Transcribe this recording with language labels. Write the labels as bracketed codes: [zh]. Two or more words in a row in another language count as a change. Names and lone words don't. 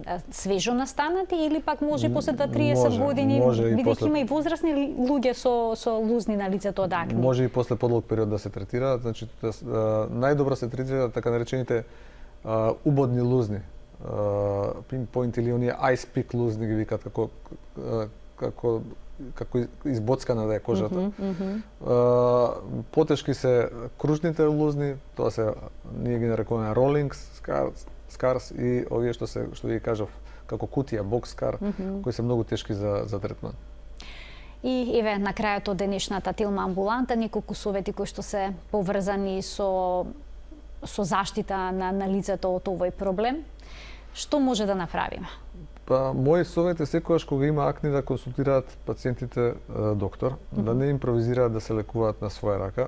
[mk] Свежо настанати или пак може после 30 години, бидејќи има и возрастни луѓе со лузни на лицето од акни? Може и после подолг период да се третираат, значи најдобро се третираат така наречените убодни лузни. Pinpoint или оние [en] ice pick [mk] лузни ги викаат како избоцкана да е кожата. Потешки се кружните лузни, тоа се ние ги нарекуваме [en] rolling scars [mk] и овие што ги кажав како кутија [en] box scar, [mk] кои се многу тешки за третман. И еве на крајот од денешната Телма амбуланта неколку совети кои што се поврзани со заштита на лицето од овој проблем. Што може да направиме? Па, мој совет е секогаш кога има акни да консултираат пациентите доктор, да не импровизираат да се лекуваат на своја рака.